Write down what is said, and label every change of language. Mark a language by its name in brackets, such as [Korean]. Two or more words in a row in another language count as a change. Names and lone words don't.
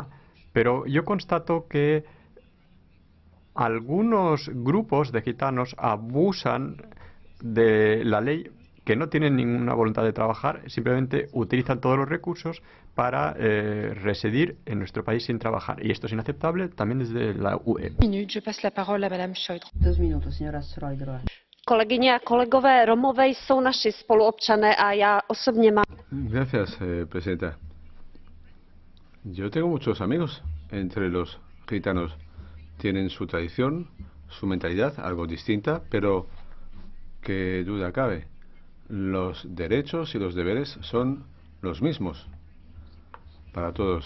[Spanish] Pero yo constato que algunos grupos de gitanos abusan de la ley, que no tienen ninguna voluntad de trabajar, simplemente utilizan todos los recursos para residir en nuestro país sin trabajar. Y esto es inaceptable también desde la UE. 2 minutos, señora Šojdrová. [Czech] Kolegyně a kolegové, Romové jsou naši spoluobčané a já osobně mám. [Spanish] Gracias, presidenta. Yo tengo muchos amigos entre los gitanos. Tienen su tradición, su mentalidad, algo distinta, pero qué duda cabe. Los derechos y los deberes son los mismos para todos.